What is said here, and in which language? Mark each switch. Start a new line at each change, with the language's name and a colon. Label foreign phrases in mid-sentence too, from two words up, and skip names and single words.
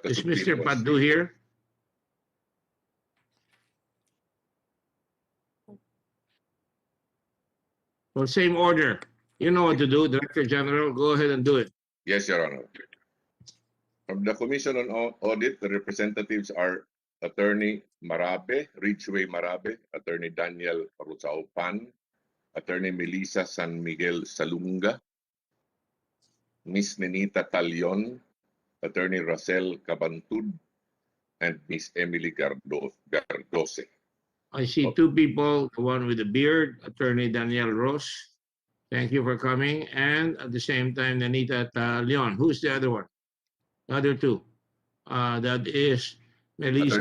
English: Is Mr. Patdu here? Well, same order. You know what to do, Director General. Go ahead and do it. Yes, Your Honor. From the Commission on Audit, the representatives are Attorney Marabe, Ridgeway Marabe, Attorney Daniel Rusao Pan, Attorney Melissa San Miguel Salunga, Miss Nenita Talion, Attorney Racel Cabantud, and Miss Emily Gardose. I see two people, the one with the beard, Attorney Daniel Ross. Thank you for coming. And at the same time, Nenita Talion. Who's the other one? The other two. That is Melissa